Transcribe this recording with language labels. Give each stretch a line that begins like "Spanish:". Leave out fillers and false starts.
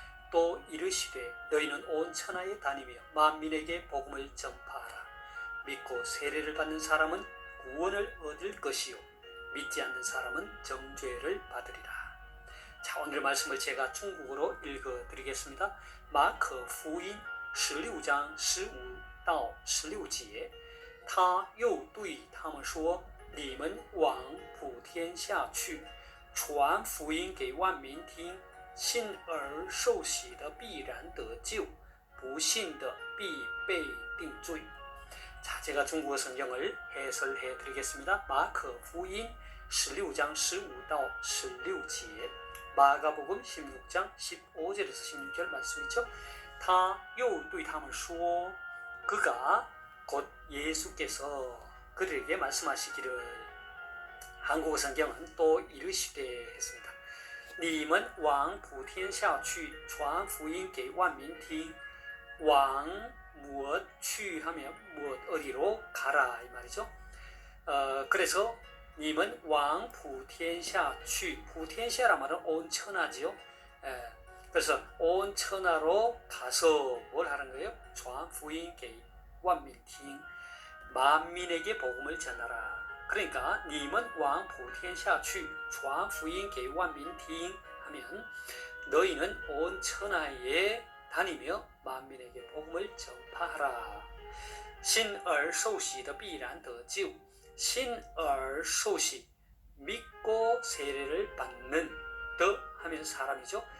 Korean: 또 이르시되 너희는 온 천하에 다니며 만민에게 복음을 전파하라. 믿고 세례를 받는 사람은 구원을 얻을 것이요 믿지 않는 사람은 정죄를 받으리라. 자, 오늘 말씀을 제가 중국어로 읽어드리겠습니다.
Chinese: 마커福音16章15到16节他又对他们说你们往普天下去传福音给万民听，信而受洗的必然得救，不信的必被定罪。
Korean: 자, 제가 중국어 성경을 해설해 드리겠습니다. 마커福音16장15到16节 마가복음 16장 15절에서 16절 말씀이죠.
Chinese: 他又对他们说
Korean: 그가 곧 예수께서 그들에게 말씀하시기를 한국어 성경은 또 이르시되 했습니다.
Chinese: 你们往普天下去传福音给万民听往
Korean: 무엇去 하면 무엇 어디로 가라 이 말이죠. 그래서
Chinese: 你们往普天下去
Korean: 普天下라 말은 온 천하지요. 그래서 온 천하로 가서 뭘 하는 거예요?
Chinese: 传福音给万民听
Korean: 만민에게 복음을 전하라. 그러니까
Chinese: 你们往普天下去传福音给万民听
Korean: 하면 너희는 온 천하에 다니며 만민에게 복음을 전파하라.
Chinese: 信而受洗的必然得救. 信而受洗
Korean: 믿고 세례를 받는 더 하면 사람이죠.